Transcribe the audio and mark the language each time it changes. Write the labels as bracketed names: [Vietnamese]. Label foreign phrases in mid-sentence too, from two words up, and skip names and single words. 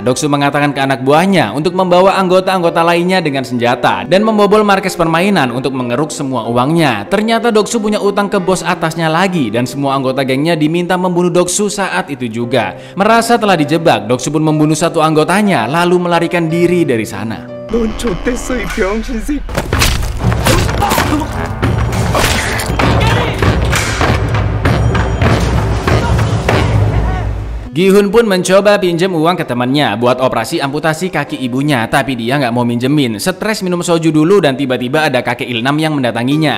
[Indonesian] Doksu mengatakan ke anak buahnya untuk membawa anggota-anggota lainnya dengan senjata dan membobol markas permainan untuk mengeruk semua uangnya. Ternyata Doksu punya utang ke bos atasnya lagi dan semua anggota gengnya diminta membunuh Doksu saat itu juga. Merasa telah dijebak, Doksu pun membunuh satu anggotanya lalu melarikan diri dari sana. [Korean] 넌 좆됐어 이 병신새. [Indonesian] Gi-hun pun mencoba pinjam uang ke temannya buat operasi amputasi kaki ibunya, tapi dia nggak mau minjemin. Stres minum soju dulu dan tiba-tiba ada kakek Ilnam yang mendatanginya.